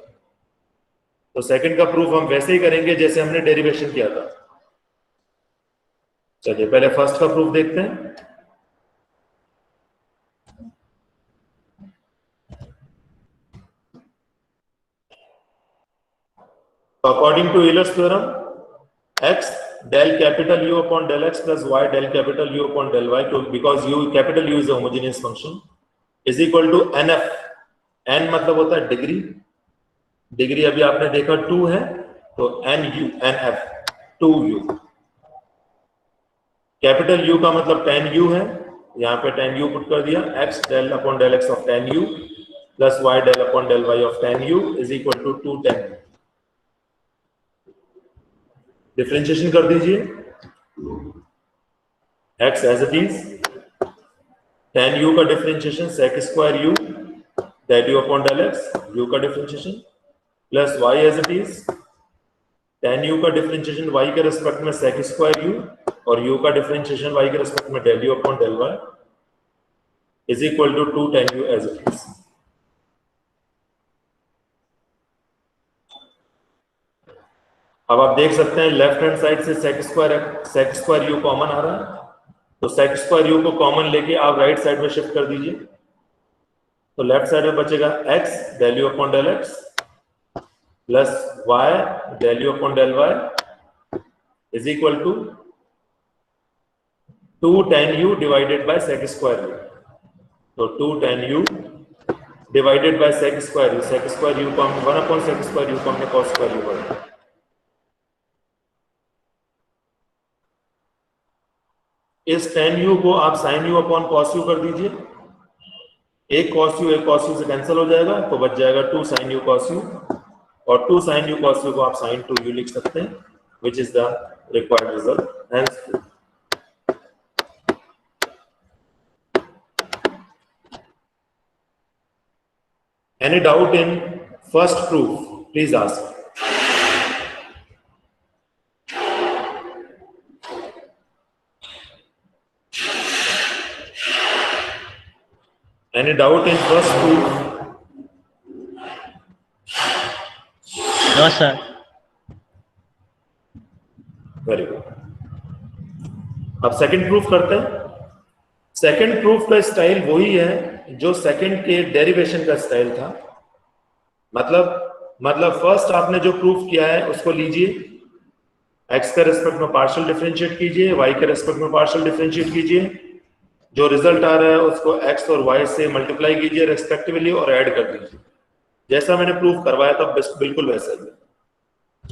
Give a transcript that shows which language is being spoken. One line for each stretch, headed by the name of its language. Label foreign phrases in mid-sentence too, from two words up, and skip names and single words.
Hindi: तो सेकंड का प्रूफ हम वैसे ही करेंगे जैसे हमने डेरिवेशन किया था. चलिए पहले फर्स्ट का प्रूफ देखते हैं.
English: according to Euler's theorem, x del capital U upon del x plus y del capital U upon del y, because U capital U is a homogeneous function, is equal to nf.
Hindi: n मतलब होता है डिग्री. डिग्री अभी आपने देखा 2 है तो nf 2u.
English: capital U
Hindi: का मतलब tan U है, यहाँ पे
English: tan U put
Hindi: कर दिया.
English: x del upon del x of tan U plus y del upon del y of tan U is equal to 2 tan U.
Hindi: डिफरेंशिएशन कर दीजिए.
English: x as it is,
Hindi: tan u का डिफरेंशिएशन
English: sec square u del u upon del x,
Hindi: u का डिफरेंशिएशन
English: plus y as it is tan u
Hindi: का डिफरेंशिएशन y के रेस्पेक्ट में
English: sec square u
Hindi: और u का डिफरेंशिएशन y के रेस्पेक्ट में
English: del u upon del y is equal to 2 tan u as it is.
Hindi: अब आप देख सकते हैं
English: left hand side
Hindi: से
English: sec square u common
Hindi: आ रहा है, तो
English: sec square u
Hindi: को कॉमन लेके आप
English: right side
Hindi: में शिफ्ट कर दीजिए, तो
English: left side
Hindi: में बचेगा
English: x del u upon del x plus y del u upon del y is equal to 2 tan u divided by sec square u.
Hindi: तो
English: 2 tan u divided by sec square u
Hindi: को हम
English: 1 upon sec square u
Hindi: को हमने
English: cos square u
Hindi: पढ़ा। इस tan u को आप
English: sin u upon cos u
Hindi: कर दीजिए, एक cos u से कैंसिल हो जाएगा, तो बच जाएगा 2 sin u cos u, और 2 sin u cos u को आप sin 2u लिख सकते हैं,
English: which is the required result. Hence, any doubt in first proof? Please ask. Any doubt in first proof? No, sir. Very good.
Hindi: अब
English: second proof
Hindi: करते हैं।
English: second proof
Hindi: का स्टाइल वही है जो सेकंड के डेरिवेशन का स्टाइल था। मतलब फर्स्ट आपने जो प्रूफ किया है उसको लीजिए, x के रेस्पेक्ट में
English: partial differentiate
Hindi: कीजिए, y के रेस्पेक्ट में
English: partial differentiate
Hindi: कीजिए, जो रिजल्ट आ रहा है उसको x और y से मल्टीप्लाई कीजिए रेस्पेक्टिवली और ऐड कर दीजिए, जैसा मैंने प्रूफ करवाया था बिल्कुल वैसा ही।